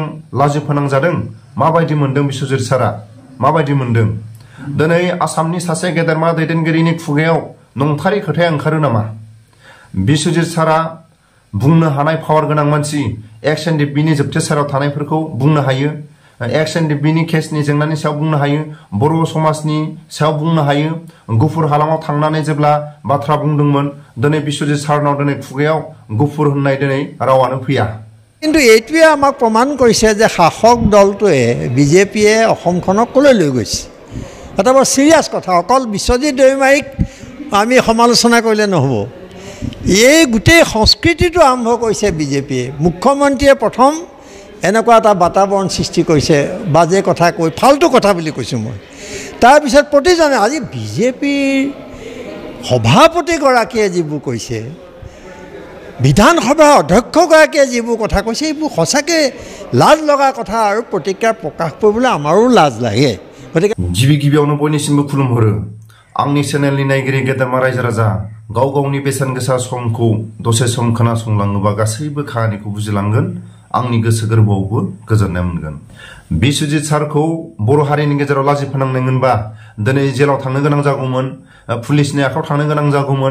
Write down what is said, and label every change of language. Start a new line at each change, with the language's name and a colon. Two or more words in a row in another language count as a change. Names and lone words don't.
Bodo: लाजि फोनांजादों माबायदि मोनदों बिश्वजित सारा माबायदि मोनदों दिनै आसामनि सासे गेदेरमा दैदेनगिरिनि खुगायाव नंथारै खोथाया ओंखारो नामा बिश्वजित सारा बुंनो हानाय पावार गोनां मानसि XNDP-नि जोबथेसाराव थानायफोरखौ बुंनो हायो XNDP-नि केसनि जेंनानि सायाव बुंनो हायो बर' समाजनि सायाव बुंनो हायो गुफुर हालामाव थांनानै जेब्ला बाथ्रा बुंदोंमोन दिनै बिश्वजित सारनाव दिनै खुगायाव गुफुर होननाय दिनै रावानो फैया
Assamese: কিন্তু এইটোৱে আমাক প্ৰমাণ কৰিছে যে শাসক দলটোৱে বিজেপিয়ে অসমখনক কলৈ লৈ গৈছে এটা বৰ সিৰিয়াছ কথা অকল বিশ্বজিৎ দৈমাৰীক আমি সমালোচনা কৰিলে নহ'ব এই গোটেই সংস্কৃতিটো আৰম্ভ কৰিছে বিজেপিয়ে মুখ্যমন্ত্ৰীয়ে প্ৰথম এনেকুৱা এটা বাতাবৰণ সৃষ্টি কৰিছে বাজে কথা কৈ ফাল্টু কথা বুলি কৈছোঁ মই তাৰপিছত প্ৰতিজনে আজি বিজেপিৰ সভাপতিগৰাকীয়ে যিবোৰ কৈছে বিধানসভাৰ অধ্যক্ষগৰাকীয়ে যিবোৰ কথা কৈছে এইবোৰ সঁচাকৈ লাজ লগা কথা আৰু প্ৰতিক্ৰিয়া প্ৰকাশ কৰিবলৈ আমাৰো লাজ লাগে গতিকে
Bodo: गिबियावनो बयनिसिमबो खुलुमहरो आंनि चेनेलनि नायगिरि गेदेरमा रायजो राजा गाव गावनि बेसेन गोसा समखौ दसे सम खोनासंलाङोबा गासैबो खाहानिखौ बुजिलांगोन आंनि गोसो गोरबोआवबो गोजोननाय मोनगोन बिश्वजित सारखौ बर' हारिनि गेजेराव लाजि फोनांनायमोनबा दिनै जेलाव थांनो गोनां जागौमोन पुलिसनि आखायाव थांनो गोनां जागौमोन